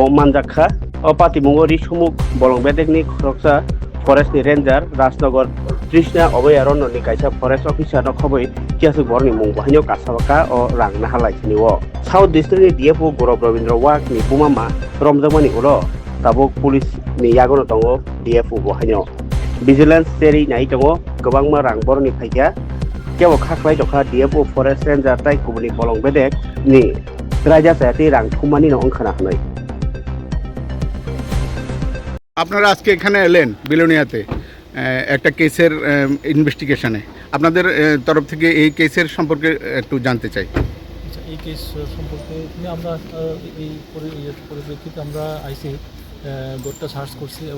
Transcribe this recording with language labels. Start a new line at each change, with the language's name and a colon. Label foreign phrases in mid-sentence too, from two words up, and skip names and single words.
Kok Borok: मानजाखा अ पातिमुङो रिसुमुक बलंबेदेकनि खरकसा फरेस्टनि रेन्जार राजनगर कृष्णा अभयारण्यनि कायसा
English: forest officer
Kok Borok: खबै कियासु बरनि मुं बाहायनो कासाबाका अ रांना हालायथिनिवो साउथ डिस्ट्रिक्टनि DFO गौरव रवीन्द्र वाघनि बुमामा रमजामानि उलो ताबुक पुलिसनि यागनो दङो DFO बाहायनो भिजिलेन्स सेरि नाय दङो गोबांमा रां बरनि फायगा केव खाख्लाय दखा DFO
English: forest ranger
Kok Borok: ताइ कुबनि बलंबेदेक नि राजा सायाति रां थुमानि न अंखाना हनै
Bangla: আপনারা আজকে এখানে এলেন বিলোনিয়াতে একটা কেসের ইনভেস্টিগেশনে আপনাদের তরফ থেকে এই কেসের সম্পর্কে একটু জানতে চাই। আচ্ছা, এই কেস সম্পর্কে আমরা এই পরিপ্রেক্ষিতে আমরা আইসি বোর্ডটা সার্চ করছি এবং